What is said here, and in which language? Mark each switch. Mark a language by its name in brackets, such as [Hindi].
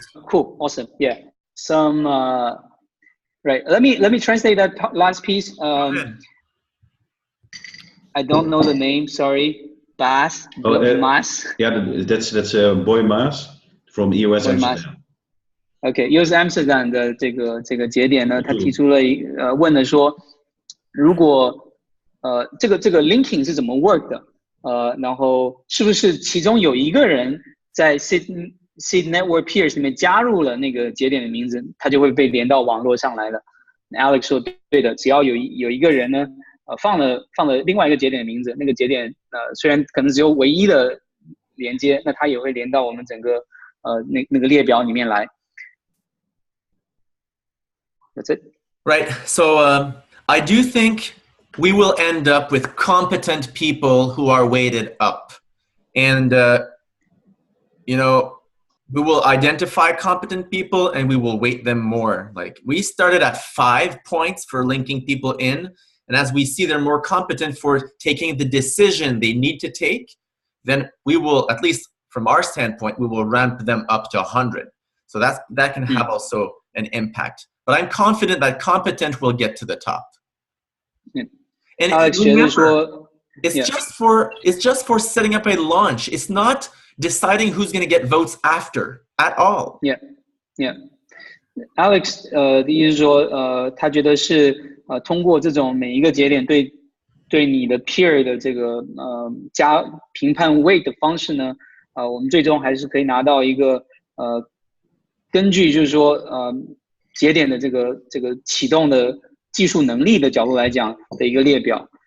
[English] Cool. Awesome. Yeah. Some right. Let me translate that last piece. I don't know the name. Sorry. Mas. Yeah, that's Boy Mas from EOS Amsterdam. [Chinese] OK，EOS Amsterdam 的这个节点呢，他提出了问了说，如果这个 linking 是怎么 work 的？然后是不是其中有一个人在 seed network peers 里面加入了那个节点的名字，他就会被连到网络上来了。 Alex 说对的，只要有一个人呢，放了另外一个节点的名字，那个节点虽然可能只有唯一的连接，那它也会连到我们整个那个列表里面来。 [English] That's it. Right. So I do think we will end up with competent people who are weighted up. And, we will identify competent people and we will weight them more. Like we started at 5 points for linking people in, and as we see they're more competent for taking the decision they need to take, then we will, at least from our standpoint, we will ramp them up to 100. So that can have also an impact. But I'm confident that competent will get to the top. Yeah. And Alex remember, it's just for setting up a launch. It's not deciding who's going to get votes after at all. Yeah, yeah. [Chinese] Alex 的意思是说，他觉得是通过这种每一个节点对你的 peer 的这个加评判 weight 的方式呢，我们最终还是可以拿到一个根据就是说节点的这个启动的技术能力的角度来讲的一个列表。